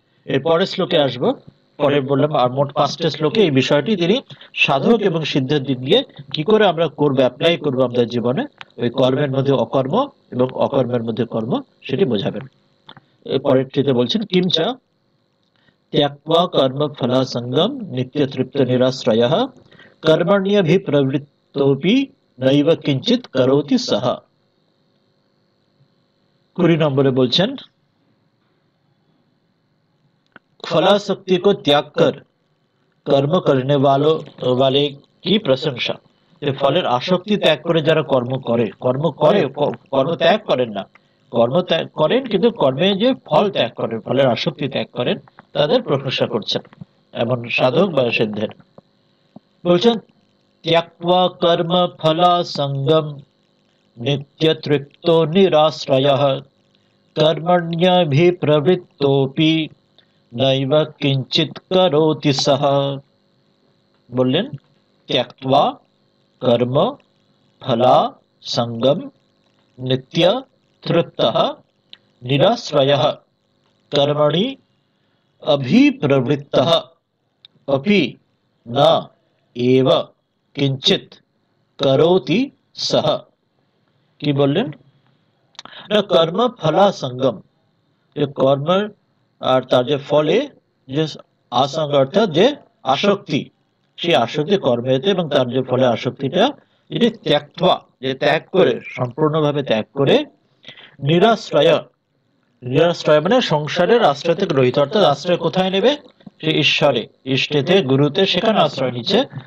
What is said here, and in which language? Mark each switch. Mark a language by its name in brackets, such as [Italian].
[Bangla] এর পরের শ্লোকে আসবো। পরে বললাম আর মোট 5টা শ্লোকে এই বিষয়টি তিনি সাধক এবং সিদ্ধের দিক দিয়ে কি করে আমরা করবো, অ্যাপ্লাই করবো আমাদের জীবনে, ওই কর্মের মধ্যে অকর্ম এবং অকর্মের মধ্যে কর্ম, সেটি বোঝাবেন। এর পরেরটিতে বলছেন [Sanskrit] কিঞ্চা त्यক্ত্বা কর্ম ফলাসঙ্গম নিত্য তৃপ্ত নিরাশ্রয়ঃ कर्मण्यभिप्रवृत्तोऽपि नैव किंचित करोति सः। [Bangla] 20 নম্বরে বলছেন [Hindi] फलासक्ति को त्याग कर कर्म करने वाले की प्रशंसा। [Bangla] ফলের আসক্তি ত্যাগ করে যারা কর্ম করে, কর্ম ত্যাগ করেন না, কর্ম ত্যাগ করেন কিন্তু কর্মে যে ফল ত্যাগ করেন, ফলের আসক্তি ত্যাগ করেন, তাদের প্রশংসা করছেন এমন সাধক বা সিদ্ধের। বলছেন [Sanskrit] त्यक्त्वा कर्म फलासंगम नित्य तृप्तो निराश्रयः कर्मण्यभिप्रवृत्तोऽपि नैव किंचित करोति सः। [Bangla] বললেন [Sanskrit] त्यक्त्वा कर्म फलासंगम नित्य तृप्तः निराश्रयः कर्मणि अभिप्रवृत्तः अपि न एव কিঞ্চিত করোতি সহ। [Bangla] কি বললেন না, কর্ম ফলা সঙ্গম, যে কর্ম আর তার যে ফলে যে আসঙ্গ, অর্থাৎ যে আসক্তি, সেই আসক্তি কর্মেতে এবং তার যে ফলে আসক্তিটা, এটি ত্যাক্ত্বা, যে ত্যাগ করে, সম্পূর্ণভাবে ত্যাগ করে, নিরাশ্রয়, নিরাশ্রয় মানে সংসারের আশ্রয় থেকে রহিত, অর্থাৎ আশ্রয় কোথায় নেবে, সে ঈশ্বরে, ইষ্টেতে, গুরুতে, সেখানে আশ্রয় নিচ্ছে।